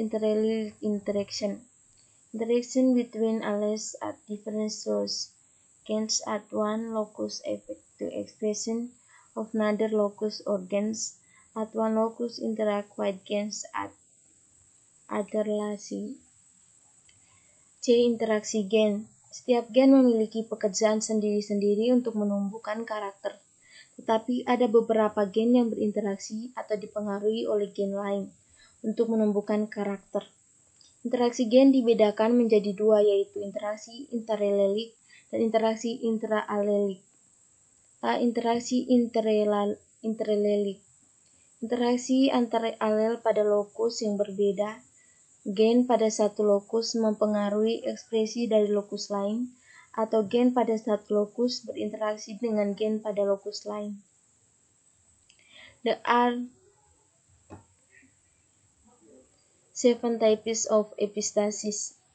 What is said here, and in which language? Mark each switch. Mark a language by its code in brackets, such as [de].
[en] Interallelic interaction. Interaction between alleles at different source genes at one locus affect the expression of another locus, or genes at one locus interact with genes at other loci. [id] C. Interaksi gen. Setiap gen memiliki pekerjaan sendiri-sendiri untuk menumbuhkan karakter, tetapi ada beberapa gen yang berinteraksi atau dipengaruhi oleh gen lain untuk menumbuhkan karakter. Interaksi gen dibedakan menjadi dua, yaitu interaksi interalelik dan interaksi intraalelik. A. Interaksi interalelik. Interaksi antara alel pada lokus yang berbeda. Gen pada satu lokus mempengaruhi ekspresi dari lokus lain, atau gen pada satu lokus berinteraksi dengan gen pada lokus lain. [en] There are 7 types of epistasis.